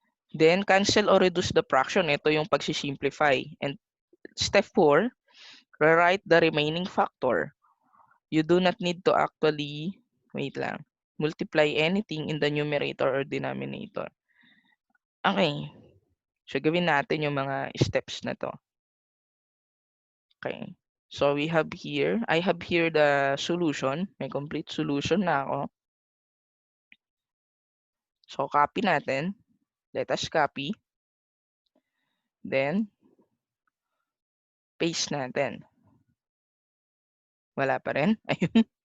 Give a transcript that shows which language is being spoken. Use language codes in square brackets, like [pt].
[en] Then cancel or reduce the fraction. [tl] Ito yung pagsisimplify. [en] And step 4, rewrite the remaining factor. You do not need to actually, multiply anything in the numerator or denominator. Okay. [tl] So, gawin natin yung mga steps na to. [en] Okay. So, I have here the solution. [tl] May complete solution na ako. [en] So, copy natin. Let us copy. Then, paste natin. [tl] Wala pa rin. Ayun.